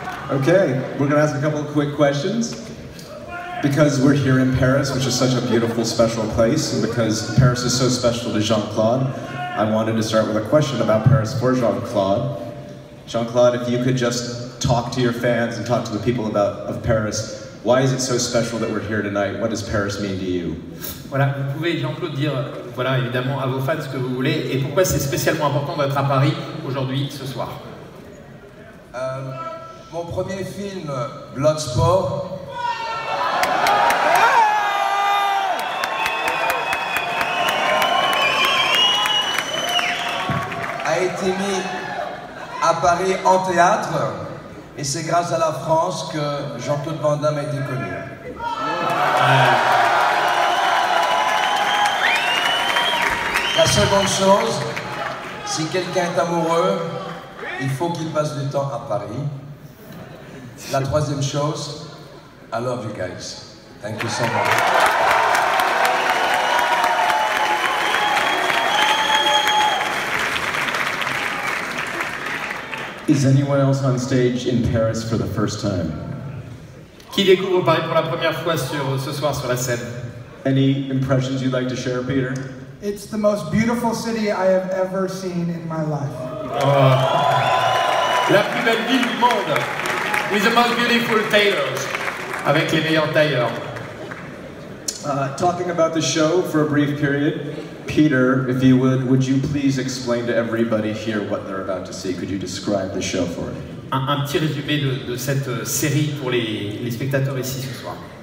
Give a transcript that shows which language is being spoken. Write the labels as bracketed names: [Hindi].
[English] Okay, we're going to ask a couple of quick questions. Because we're here in Paris, which is such a beautiful, special place, and because Paris is so special to Jean-Claude, I wanted to start with a question about Paris for Jean-Claude. Jean-Claude, if you could just talk to your fans and talk to the people of Paris, why is it so special that we're here tonight? What does Paris mean to you? [French] Voilà, vous pouvez, Jean-Claude, dire, voilà, évidemment, à vos fans ce que vous voulez, et pourquoi c'est spécialement important d'être à Paris aujourd'hui, ce soir. Mon premier film, Bloodsport, a été mis à Paris en théâtre, et c'est grâce à la France que Jean-Claude Van Damme a été connu. La seconde chose, si quelqu'un est amoureux, il faut qu'il passe du temps à Paris. La troisième chose, [English] I love you guys. Thank you so much. Is anyone else on stage in Paris for the first time? [French] Qui découvre Paris pour la première fois ce soir sur la scène? [English] Any impressions you'd like to share, Peter? It's the most beautiful city I have ever seen in my life. [French] La plus belle ville du monde. [English] With the most beautiful tailors. [French] Avec les meilleurs tailleurs. [English] Talking about the show for a brief period, Peter, if you would you please explain to everybody here what they're about to see? Could you describe the show for me? [French] Un petit résumé de cette série pour les spectateurs ici ce soir.